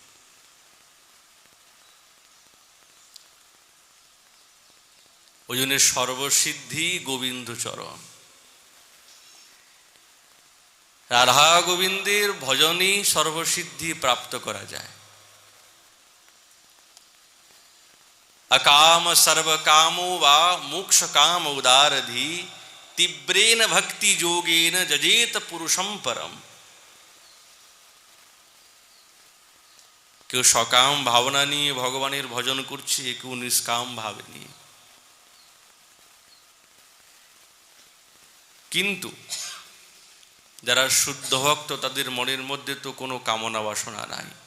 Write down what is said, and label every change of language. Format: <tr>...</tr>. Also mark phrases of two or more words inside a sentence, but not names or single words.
<bn>ওই জন্য সর্বসিদ্ধি গোবিন্দ চরণ। রাধা গোবিন্দের ভজনই সর্বসিদ্ধি প্রাপ্ত করা যায়।</bn> <sa>अकाम सर्व कामो वा मोक्ष काम उदारधि तीव्रेन भक्ति योगेन जजेत पुरुषम परम।</sa> <bn>কেউ সকাম ভাবনা নিয়ে ভগবানের ভজন করছে, কেউ নিষ্কাম ভাবে নিয়ে। কিন্তু যারা শুদ্ধ ভক্ত তাদের মনের মধ্যে তো কোনো কামনা বাসনা নাই।</bn>